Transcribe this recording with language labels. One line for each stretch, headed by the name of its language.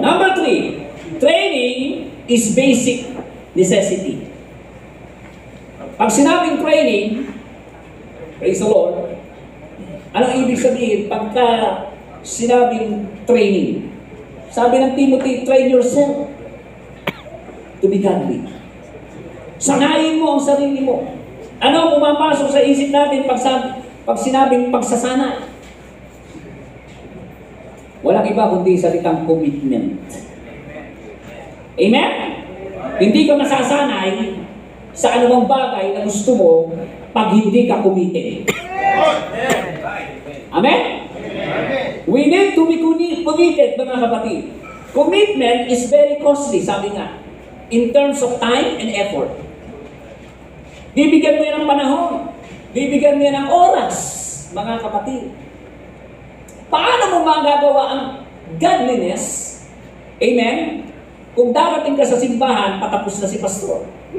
English: Number 3, training is basic necessity.
Filipino: Pag sinabing training, praise the Lord, anong ibig sabihin? Pagka sinabing training, sabi ng Timothy,
English: train yourself to be godly.
Filipino: Sanayin mo ang sarili mo. Ano ang pumapasok sa isip natin pag sinabing pagsasana? Walang iba kundi salitang commitment. Amen? Hindi ka masasanay sa anumang bagay na gusto mo pag hindi ka committed.
English: Amen? We need to be committed,
Filipino: mga kapatid.
English: Commitment is very costly,
Filipino: sabi nga,
English: in terms of time and effort.
Filipino: Bibigyan mo yan ng panahon. Bibigyan mo yan ng oras, mga kapatid. Paano mo magagawa ang godliness? Amen? Kung darating ka sa simbahan, patapos na si pastor.